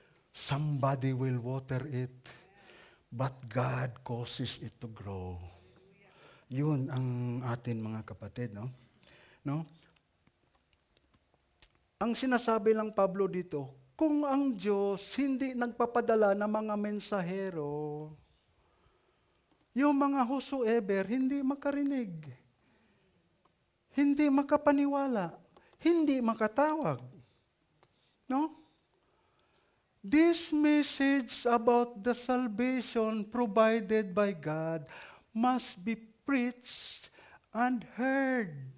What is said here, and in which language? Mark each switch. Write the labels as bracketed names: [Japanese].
[English] Somebody will water it, but God causes it to grow. [Filipino] Yun ang atin, mga kapatid, no? No? Ang sinasabi lang Pablo dito, kung ang Diyos hindi nagpapadala ng mga mensahero, yung mga whosoever hindi makarinig, hindi makapaniwala, hindi makatawag. No? [English] This message about the salvation provided by God must be preached and heard.